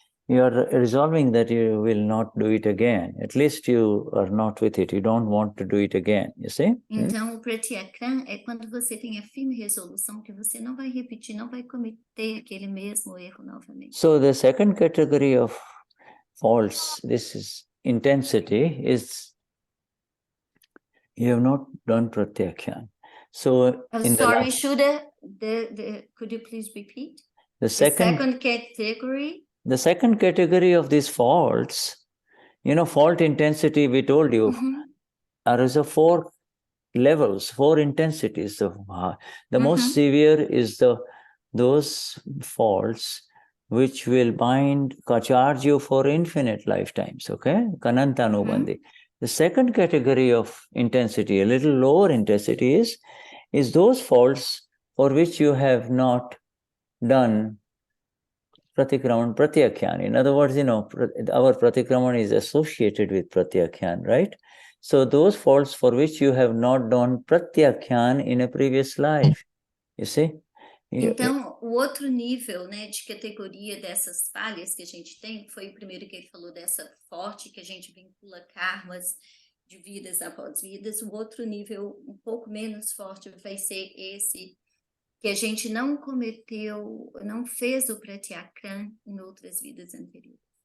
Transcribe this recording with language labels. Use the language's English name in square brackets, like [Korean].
[English] You are resolving that you will not do it again. At least you are not with it. You don't want to do it again, you see? [Portuguese] Então, o pratyakhan é quando você tem a firme resolução que você não vai repetir, não vai cometer aquele mesmo erro novamente. [English] So the second category of faults, this is intensity, is you have not done pratyakhan. So sorry, Shuddha, could you please repeat? The second category? The second category of these faults, fault intensity, we told you, there is 4 levels, 4 intensities. The most severe is those faults which will charge you for infinite lifetimes, okay? Kanantanubandhi. The second category of intensity, a little lower intensity, is those faults for which you have not done pratikraman, pratyakhan. In other words, our pratikraman is associated with pratyakhan, right? So those faults for which you have not done pratyakhan in a previous life, you see? [Portuguese] Então, o outro nível, de categoria dessas falhas que a gente tem, foi o primeiro que ele falou dessa forte, que a gente vincula karmas de vidas após vidas. O outro nível, um pouco menos forte, vai ser esse que a gente não cometeu, não fez o pratyakhan em outras vidas anteriores.